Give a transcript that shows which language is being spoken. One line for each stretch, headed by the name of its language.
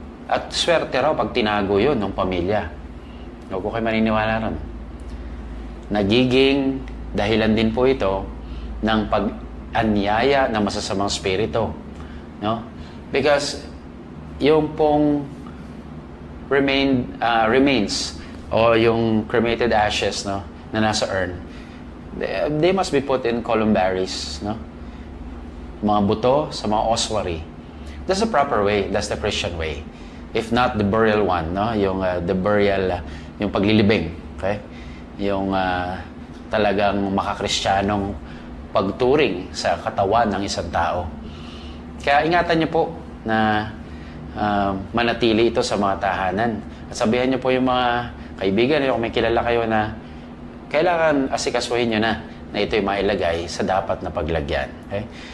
Filipino: At swerte raw pag tinago yun ng pamilya. Huwag ko kayo maniniwala ron. Nagiging dahilan din po ito ng pag-anyaya ng masasamang spirito. No?
English: Because yung pong remains o yung cremated ashes, no,
Filipino: na nasa urn,
English: they must be put in columbaries, no?
Filipino: Mga buto sa mga ossuary.
English: That's the proper way. That's the Christian way. If not the burial one, no? Yung the burial,
Filipino: yung paglilibing,
English: okay?
Filipino: Yung talagang makakristyanong pagturing sa katawan ng isang tao. Kaya ingatan niyo po na manatili ito sa mga tahanan. At sabihan niyo po yung mga kaibigan niyo, kung may kilala kayo na kailangan asikasuhin niyo na ito'y mailagay sa dapat na paglagyan. Okay?